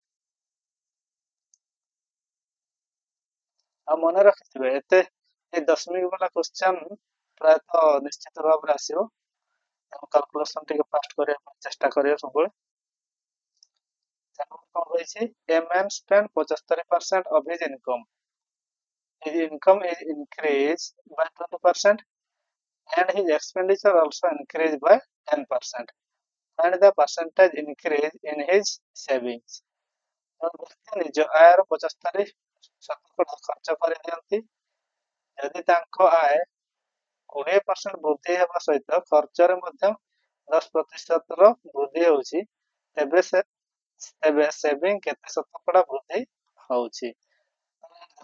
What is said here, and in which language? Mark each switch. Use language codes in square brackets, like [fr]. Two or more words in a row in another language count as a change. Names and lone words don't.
[or] ଆଉ ମନେ ରଖିଥିବେ ଏତେ ଏ ଦଶମିକ ବାଲା କ୍ୱେଶ୍ଚନ ପ୍ରାୟତଃ ନିଶ୍ଚିତ ଭାବରେ ଆସିବ, ତେଣୁ କାଲକୁଲେସନ ଟିକେ ଫାଷ୍ଟ କରିବା ପାଇଁ ଚେଷ୍ଟା କରିବା ସବୁବେଳେ। ତେଣୁ କଣ କହିଛି, [en] a man spent 75% of his income is increased by 20% and his expenditure also increased by 10%, and the percentage increase in his savings। [or] ବ୍ୟକ୍ତି ନିଜ ଆୟର 75% ଖର୍ଚ୍ଚ କରିଦିଅନ୍ତି, ଯଦି ତାଙ୍କ ଆୟ 20% ବୃଦ୍ଧି ହେବା ସହିତ ଖର୍ଚ୍ଚରେ ମଧ୍ୟ 10% ର ବୃଦ୍ଧି ହେଉଛି, ତେବେ ସେଭିଂ କେତେ ଶତକଡ଼ା ବୃଦ୍ଧି ହଉଛି।